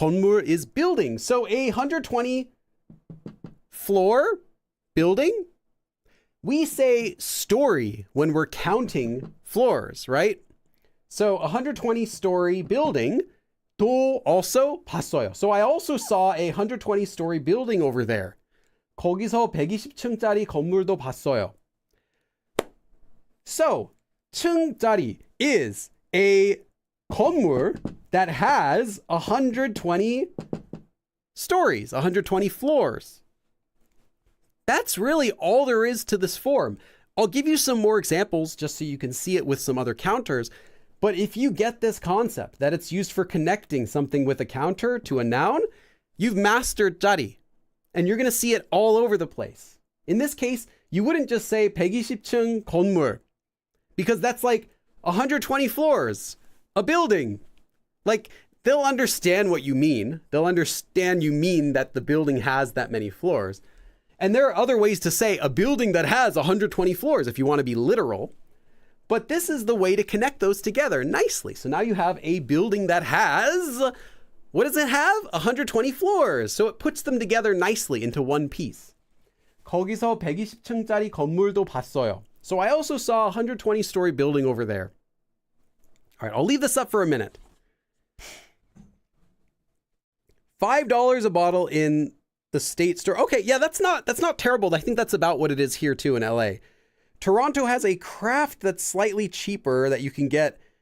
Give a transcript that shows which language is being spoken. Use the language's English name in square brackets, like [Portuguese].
[English] 건물 is building. So a 120 floor building, we say story when we're counting floors, right? So 120 story building, 또 also 봤어요. So I also saw a 120 story building over there. [Korean] 거기서 120층짜리 건물도 봤어요. [English] So 층짜리 is a 건물 that has 120 stories, 120 floors. That's really all there is to this form. I'll give you some more examples just so you can see it with some other counters. But if you get this concept that it's used for connecting something with a counter to a noun, you've mastered 짜리. And you're going to see it all over the place. In this case, you wouldn't just say [Korean] 120층 건물, [English] because that's like 120 floors, a building. Like, they'll understand what you mean. They'll understand you mean that the building has that many floors. And there are other ways to say a building that has 120 floors if you want to be literal. But this is the way to connect those together nicely. So now you have a building that has, what does it have? 120 floors. So it puts them together nicely into one piece. [Korean] 거기서 120층짜리 건물도 봤어요. [English] So I also saw a 120 story building over there. All right, I'll leave this up for a minute. $5 a bottle in the State store. Okay, yeah, that's not terrible. I think that's about what it is here too in LA. Toronto has a craft that's slightly cheaper that you can get.